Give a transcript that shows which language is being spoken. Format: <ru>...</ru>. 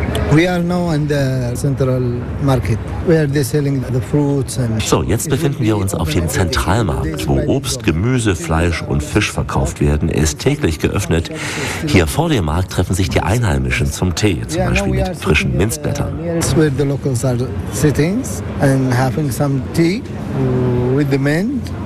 <en>We are now in the central market where they're selling the fruits and so.</en> <de>Jetzt befinden wir uns auf dem Zentralmarkt, wo Obst, Gemüse, Fleisch und Fisch verkauft werden. Er ist täglich geöffnet. Hier vor dem Markt treffen sich die Einheimischen zum Tee, zum Beispiel mit frischen Minzblättern.</de> <en>It's where the locals are sitting and having some tea with the men.</en>